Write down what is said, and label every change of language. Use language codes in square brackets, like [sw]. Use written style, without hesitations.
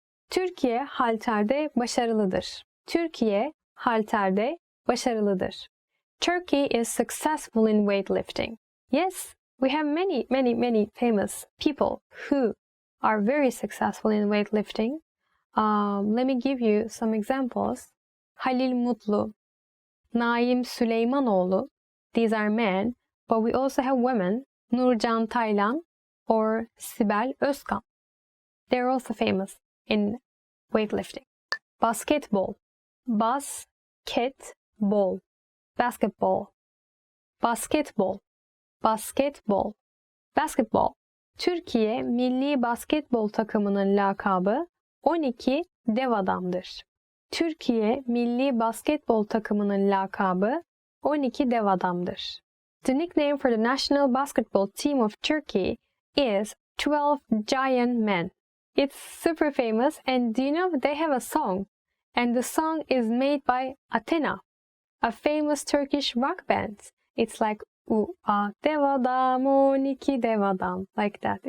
[tr] Türkiye halterde başarılıdır. Türkiye halterde başarılıdır. [en] Turkey is successful in weightlifting. Yes, we have many famous people who are very successful in weightlifting. Let me give you some examples. Halil Mutlu, Naim Süleymanoğlu. These are men, but we also have women. Nurcan Taylan or Sibel Özkan. They're also famous in weightlifting. Basketball. Basketball. Basketball. Basketball. Basketball. Basketball. [tr] Türkiye milli basketbol takımının lakabı 12 dev adamdır. Türkiye milli basketbol takımının lakabı 12 dev adamdır. [en] The nickname for the national basketball team of Turkey is 12 Giant Men. It's super famous, and do you know they have a song? And the song is made by Athena, a famous Turkish rock band. It's like [tr] dev adam, 12 dev adam, [en] like that.